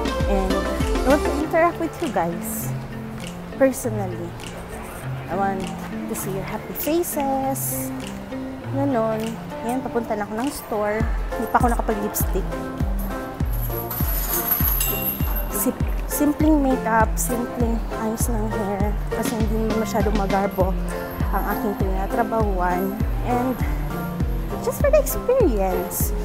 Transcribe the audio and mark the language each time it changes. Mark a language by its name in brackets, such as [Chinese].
[English] And I want to interact with you guys. Personally, I want to see your happy faces. [Filipino] Ganon. Ngayon, papunta na ako ng store. Hindi pa ako nakapag-lipstick. Simpleng makeup, simpleng ayos ng hair. Kasi hindi masyadong magarbo ang aking tinatrabahuan. [English] And just for the experience.